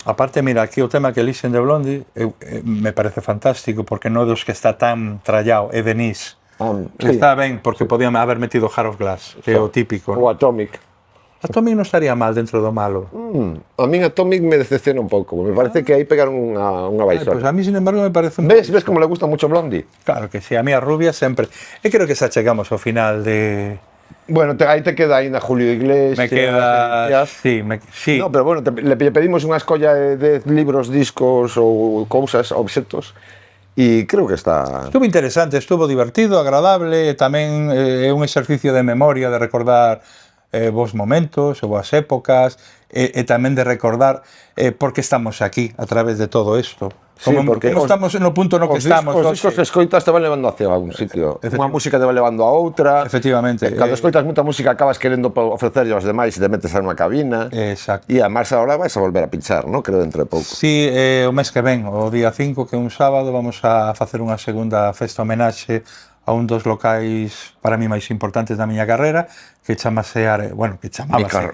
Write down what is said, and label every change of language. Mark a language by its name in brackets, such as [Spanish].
[Galician] Aparte, mira, aquí o tema que elixen de Blondie me parece fantástico, porque non é dos que está tan trallado, é Denise. Sí. Está ben, porque podían haber metido Heart of Glass, que é o típico. O Atomic. Atomic non estaría mal dentro do malo. A min Atomic me decepciona un pouco, me parece que aí pegaron unha baixona. [Spanish] Pues a mí, sin embargo, me parece un... Ves como le gusta mucho Blondie? [Galician] Claro que sí, a mí a rubia sempre. E creo que xa chegamos ao final de... Bueno, aí te queda ainda Julio Iglesias. [Spanish] Me queda... Sí. No, pero bueno, le pedimos [Galician] unha escolla de libros, discos ou cousas, obxectos, e creo que está... [Spanish] Estuvo interesante, estuvo divertido, [Galician] agradable, tamén é un exercicio de memoria, de recordar bons momentos, boas épocas, e tamén de recordar por que estamos aquí a través de todo isto. Como estamos no punto no que estamos. Os discos que escoitas te van levando hacia un sitio. Unha música te va levando a outra. Efectivamente. Cando escoitas moita música acabas querendo ofrecerlle aos demais e te metes a unha cabina. Exacto. E a máis agora vais a volver a pinchar, ¿no? Creo dentro de pouco. Sí, o mes que ven, o día 5, que é un sábado, vamos a facer unha segunda festa homenaxe a un dos locais para mí máis importantes da miña carreira, que chamase que chamábase